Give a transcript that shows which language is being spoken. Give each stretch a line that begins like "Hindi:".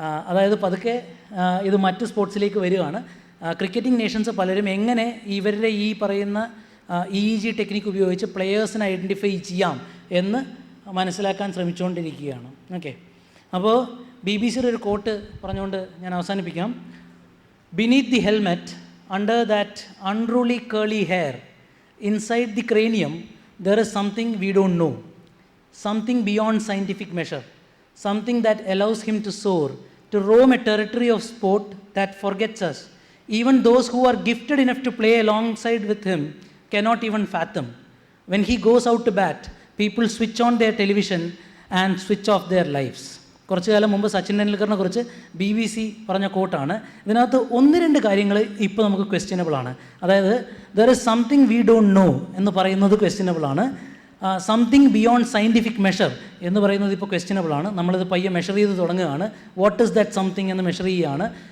Malayalam: അതായത് പതുക്കെ ഇത് മറ്റ് സ്പോർട്സിലേക്ക് വരികയാണ്. ക്രിക്കറ്റിംഗ് നേഷൻസ് പലരും എങ്ങനെ ഇവരുടെ ഈ പറയുന്ന EEG ടെക്നിക്ക് ഉപയോഗിച്ച് പ്ലെയേഴ്സിനെ ഐഡൻറ്റിഫൈ ചെയ്യാം എന്ന് മനസ്സിലാക്കാൻ ശ്രമിച്ചുകൊണ്ടിരിക്കുകയാണ്. ഓക്കെ, അപ്പോൾ BBC ഒരു കോട്ട് പറഞ്ഞുകൊണ്ട് ഞാൻ അവസാനിപ്പിക്കാം.
English: Beneath the helmet, under that unruly curly hair, inside the cranium, there is something we don't know, something beyond scientific measure, something that allows him to soar, to roam a territory of sport that forgets us. Even those who are gifted enough to play alongside with him cannot even fathom. When he goes out to bat, people switch on their television and switch off their lives.
Malayalam: കുറച്ചു കാലം മുമ്പ് സച്ചിൻ ടെണ്ടുൽക്കറിനെ കുറിച്ച് BBC പറഞ്ഞ കോട്ടാണ്. ഇതിനകത്ത് 1-2 കാര്യങ്ങൾ ഇപ്പോൾ നമുക്ക് ക്വസ്റ്റ്യനബിളാണ്. അതായത്
English: there is something we don't know
Malayalam: എന്ന് പറയുന്നത് ക്വസ്റ്റ്യനബിളാണ്.
English: something beyond scientific measure
Malayalam: എന്ന് പറയുന്നത് ഇപ്പോൾ ക്വസ്റ്റ്യനബിളാണ്. നമ്മളിത് പയ്യെ മെഷർ ചെയ്ത് തുടങ്ങുകയാണ്.
English: what is that something
Malayalam: എന്ന് മെഷർ ചെയ്യുകയാണ്.